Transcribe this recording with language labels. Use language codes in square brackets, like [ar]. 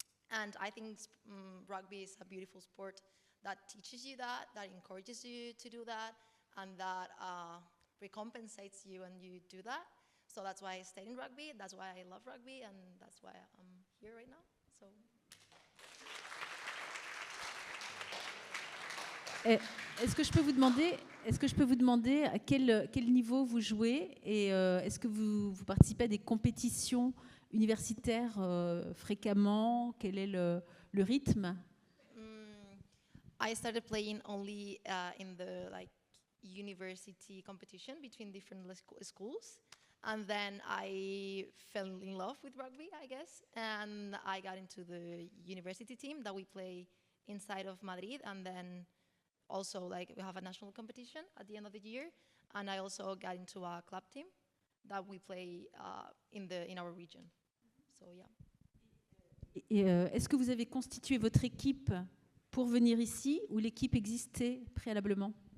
[en] And I think rugby is a beautiful sport that teaches you that, that encourages you to do that, and that recompensates you when you do that. So that's why I stayed in rugby, that's why I love rugby, and that's why I'm here right now. So. [fr] Est-ce que je peux vous demander à quel niveau vous jouez et est-ce que vous participez à des compétitions universitaires fréquemment? Quel est le rythme? [en] I started playing only in the like university competition between different schools, and then I fell in love with rugby, I guess, and I got into the university team that we play inside of Madrid, and then also like we have a national competition at the end of the year, and I also got into a club team that we play in our region. So yeah. [fr] Et est-ce que vous avez constitué votre équipe pour venir ici ou l'équipe existait préalablement?